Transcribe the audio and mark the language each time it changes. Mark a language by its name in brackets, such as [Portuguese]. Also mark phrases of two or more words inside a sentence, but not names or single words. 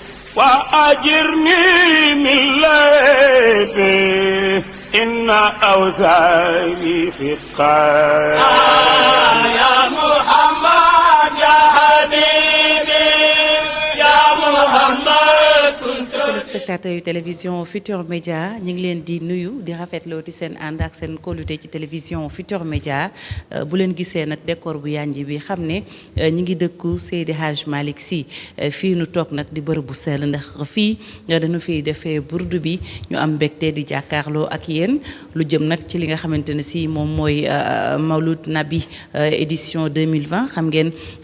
[Arabic] وأجرني من ليبي إن أوزاري في القلب يا محمد يا حبيبي يا محمد [Wolof] téléspectateurs yu télévision Futur Média ñu ngi leen di nuyu di rafetloo ci seen ànd ak seen kóolute ci télévision Futur Média bu leen gisee nag décor bu yànji bi xam ne ñi ngi dëkku Seydi Hadj Malick Sy fii nu toog nag di bërëb bu sell ndax fii dañu fiy defee burdu bi ñu am mbégte di jàkkaarloo ak yéen lu jëm nag ci li nga xamante ne si moom mooy Mawlud Nabi édition 2020 xam ngeen dogal